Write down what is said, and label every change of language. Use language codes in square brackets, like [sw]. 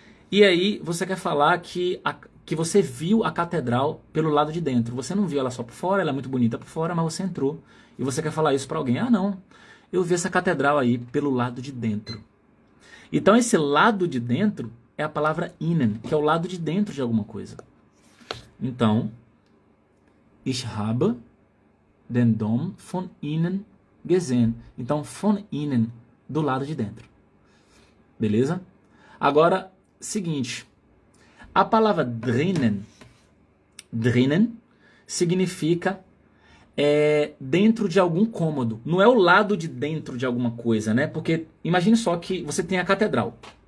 [pt] E aí você quer falar que você viu a catedral pelo lado de dentro. Você não viu ela só por fora, ela é muito bonita por fora, mas você entrou e você quer falar isso para alguém. Ah, não, eu vi essa catedral aí pelo lado de dentro. Então esse lado de dentro é a palavra innen, que é o lado de dentro de alguma coisa. [de] Então, ich habe den Dom von innen gesehen. [pt] Então, von innen, do lado de dentro. Beleza? Agora, seguinte. A palavra drinnen significa dentro de algum cômodo. Não é o lado de dentro de alguma coisa, né? Porque imagine só que você tem a catedral.